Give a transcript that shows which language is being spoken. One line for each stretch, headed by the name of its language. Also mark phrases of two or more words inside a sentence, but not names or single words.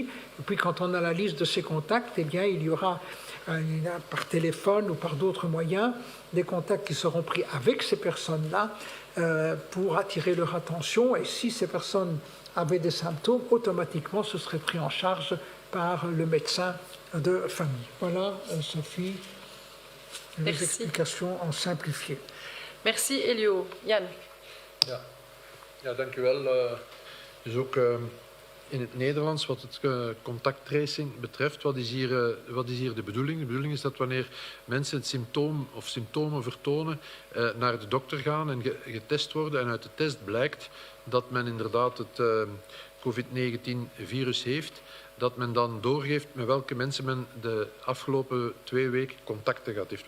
French: Et puis quand on a la liste de ces contacts, eh bien, il y aura par téléphone ou par d'autres moyens des contacts qui seront pris avec ces personnes-là pour attirer leur attention. Et si ces personnes avaient des symptômes, automatiquement ce serait pris en charge par le médecin de famille. Voilà, Sophie, les explications en simplifié. Merci, Elio. Jan.
Dutch: Ja, dank u wel. Dus ook in het Nederlands, wat het contacttracing betreft, wat is hier de bedoeling? De bedoeling is dat wanneer mensen het symptoom of symptomen vertonen, naar de dokter gaan en getest worden en uit de test blijkt dat men inderdaad het COVID-19-virus heeft, dat men dan doorgeeft met welke mensen men de afgelopen 2 weken contacten gehad heeft.